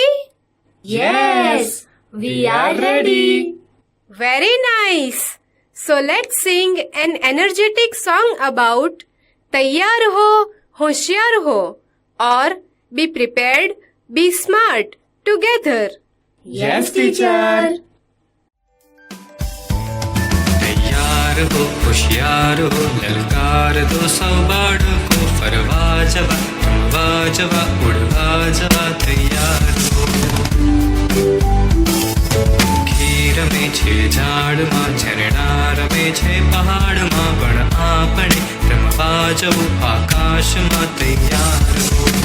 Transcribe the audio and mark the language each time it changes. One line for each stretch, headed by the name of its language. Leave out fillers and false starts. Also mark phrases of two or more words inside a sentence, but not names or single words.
English: Yes, we are ready. Very nice. So let's sing an energetic song about Tayyar ho, Hoshyar ho or be prepared, be smart together. Yes, teacher.
Gujarati: તૈયાર હો હોશિયાર હો લલકાર દો સૌ बाળકો ફરવા જવા રમવા જવા ઉડવા જવા તૈયાર હો રમે છે ઝાડમાં ઝરણા રમે છે પહાડમાં પણ આપણે રમવા જવું આકાશમાં તૈયાર હો